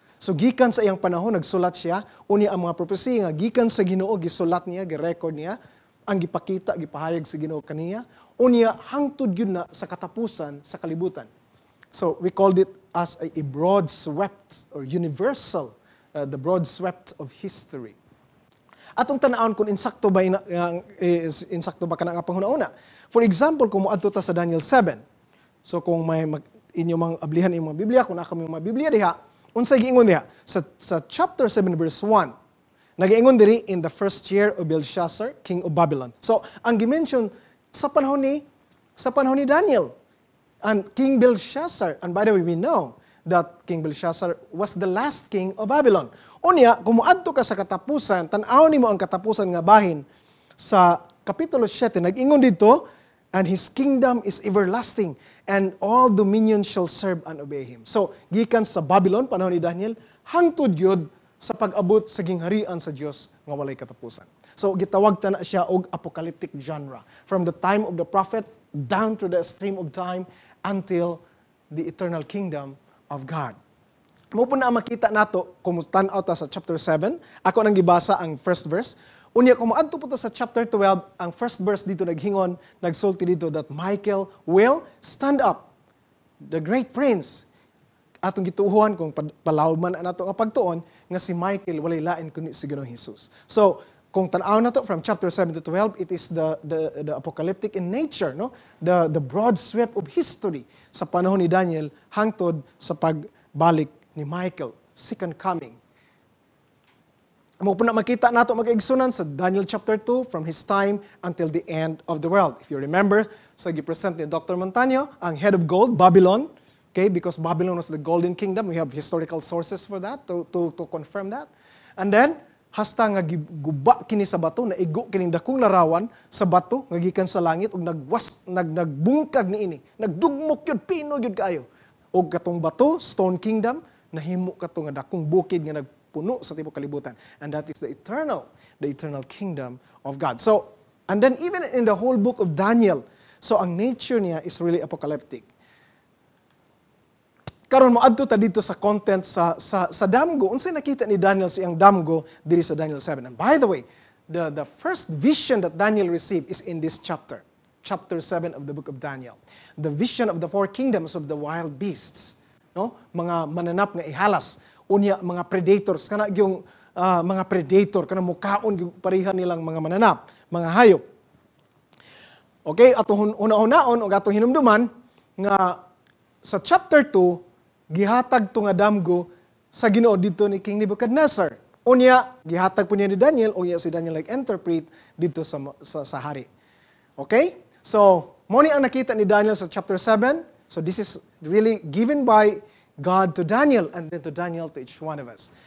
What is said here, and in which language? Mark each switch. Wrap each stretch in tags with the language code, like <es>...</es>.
<ceb>So gikan sa iyang panahon nagsulat siya uni ang mga prophecy nga gikan sa Ginoo gisulat niya, gi-record niya, ang gipakita, gipahayag sa Ginoo kaniya, unya hangtod gyud na sa katapusan sa kalibutan.</ceb> <en>So we called it as a broad swept or universal, the broad swept of history.</en> <ceb>Atong tan-awon kung insakto ba insakto ba kana nga panghuna-una.</ceb> <en>For example,</en> <ceb>kung moadto ta sa Daniel 7. So kung may inyo mang ablihan imong mga Biblia, kung naa kami mga Biblia diha, unsay giingon diha sa chapter 7 verse 1. Nagiingon diri</ceb> <en>in the first year of Belshazzar, king of Babylon.</en> <ceb>So ang gimension sa panahon ni Daniel and King Belshazzar.</ceb> <en>And by the way, we know that King Belshazzar was the last king of Babylon.</en> <ceb>Unya, kung moadto ka sa katapusan, tan-aw nimo ang katapusan nga bahin sa kapitulo 7, nag-ingon dito,</ceb> <en>and his kingdom is everlasting, and all dominions shall serve and obey him.</en> <ceb>So, gikan sa Babylon, panahon ni Daniel, hangtod yun sa pag-abot sa gingharian sa Dios nga walay katapusan. So, gitawag ta na siya og apocalyptic genre.</ceb> <en>From the time of the prophet down to the stream of time until the eternal kingdom of God.</en> <ceb>Mo po na makita nato kung tan-aw ta sa chapter 7. Ako nang gibasa ang first verse. Unya kung moadto po ta sa chapter 12, ang first verse dito naghingon, nagsulti dito</ceb> <en>that Michael will stand up, the great prince.</en> <ceb>Atong gituuhan kung palawod man nato nga pagtuon nga si Michael walay lain kundi si Ginoong Hesus. So kung tan-aw nato</ceb> <en>from chapter 7 to 12, it is the apocalyptic in nature, no? The broad sweep of history</en> <ceb>sa panahon ni Daniel hangtod sa pagbalik ni Michael, second coming. Mo po na makita nato mag-igsunan sa Daniel chapter 2</ceb> <en>from his time until the end of the world. If you remember,</en> <ceb>sa gipresent ni Dr.</ceb> <en>Montaño, ang head of gold, Babylon, okay, because Babylon was the golden kingdom. We have historical sources for that to confirm that. And then</en> <ceb>hasta nga guba kini sa bato, na igo kining dakong larawan sa bato nga gikan sa langit ug nagbungkag niini. Nagdugmok yun, pino yun kaayo. Og katong bato, Stone Kingdom, nahimo kato nga dakong bukid nga nagpuno sa tibuok kalibutan.</ceb> <en>And that is the eternal kingdom of God. So, and then even in the whole book of Daniel, so ang nature niya is really apocalyptic.</en> <ceb>Karon moadto ta dito sa content sa damgo. Unsay nakita ni Daniel sa iyang damgo diri sa Daniel 7.</ceb> <en>And by the way, the first vision that Daniel received is in this chapter 7 of the book of Daniel. The vision of the four kingdoms of the wild beasts, no?</en> <ceb>Mga mananap nga ihalas, unya mga predators kana yung mga predator kana mukaon yung pareha nilang mga mananap, mga hayop. Okay, atong una-unaon o atong hinumduman nga sa chapter 2 gihatag to nga damgo sa Ginoo dito ni King Nebuchadnezzar. Unya gihatag po niya ni Daniel, unya si Daniel interpret dito sa hari. Okay? So, mo ni ang nakita ni Daniel sa chapter 7.</ceb> <en>So this is really given by God to Daniel and then to Daniel to each one of us.</en>